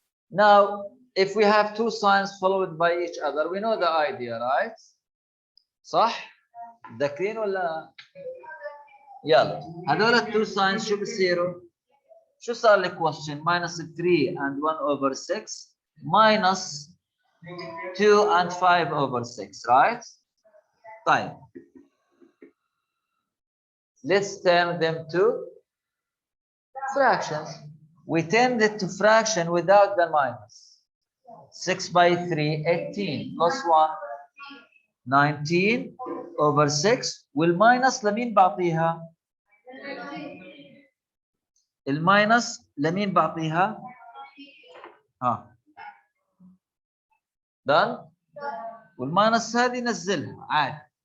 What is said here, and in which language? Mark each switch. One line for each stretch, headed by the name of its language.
English: Now, if we have two signs followed by each other, we know the idea, right?
Arabic: صح؟ ذاكرين ولا؟ يلا هذول التو signs شو بصيروا؟ شو صار لي
English: question minus 3 and 1 over 6 minus 2 and 5 over 6, right?
Arabic: طيب.
English: Let's turn them to fractions. We turned it to fraction without the minus. 6 by 3, 18 plus 1, 19 over 6
Arabic: والماينس لمين بعطيها؟ الماينس لمين بعطيها؟ done؟ والماينس هذه نزلها عادي.